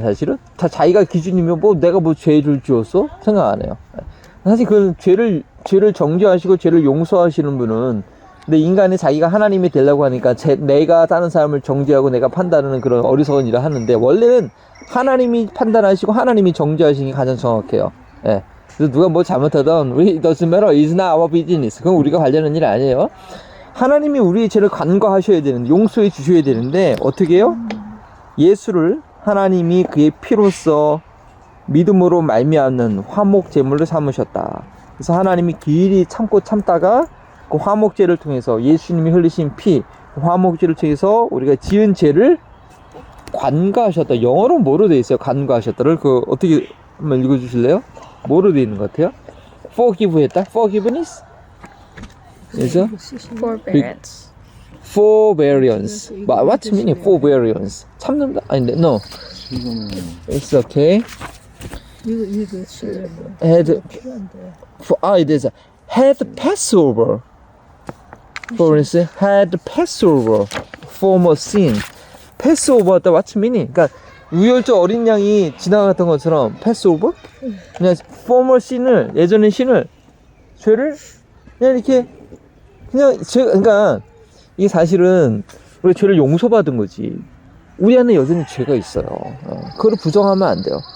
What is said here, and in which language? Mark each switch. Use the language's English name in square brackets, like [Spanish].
[Korean] 사실은 다 자기가 기준이면 뭐 내가 뭐 죄를 지었어? 생각 안 해요. 사실 그 죄를 정죄하시고 죄를 용서하시는 분은, 근데 인간이 자기가 하나님이 되려고 하니까 내가 다른 사람을 정죄하고 내가 판단하는 그런 어리석은 일을 하는데, 원래는 하나님이 판단하시고 하나님이 정죄하시는 게 가장 정확해요. 예. 그래서 누가 뭐 잘못하던 [English] it doesn't matter, it's not our business. [Korean] 그건 우리가 관련한 일이 아니에요. 하나님이 우리의 죄를 간과하셔야 되는데, 용서해 주셔야 되는데 어떻게 해요? 예수를 하나님이 그의 피로써 믿음으로 말미암는 화목 제물로 삼으셨다. 그래서 하나님이 길이 참다가 그 화목제를 통해서 예수님이 흘리신 피, 화목제를 통해서 우리가 지은 죄를 관과하셨다. 영어로 뭐로 되어 있어요? 관과하셨다를 그 어떻게 한번 읽어주실래요? 뭐로 되어 있는 것 같아요? forgive 했다? forgiveness? 그래서 [English] Forbearance. forbearance. What's meaning forbearance? [Korean] 참는다? 아닌데, [English] no. It's okay. [Korean] 이거 실례 [English] Had [Korean] 필요한데. [English] it is had Passover. For instance, had Passover for a sin. Passover, what's meaning? [Korean] 그러니까 유월절 어린 양이 지나갔던 것처럼 Passover, 그냥 former sin을, 예전의 신을, 죄를 그냥 이렇게 그냥 그러니까 이게 사실은 우리가 죄를 용서받은 거지. 우리 안에 여전히 죄가 있어요. 그걸 부정하면 안 돼요.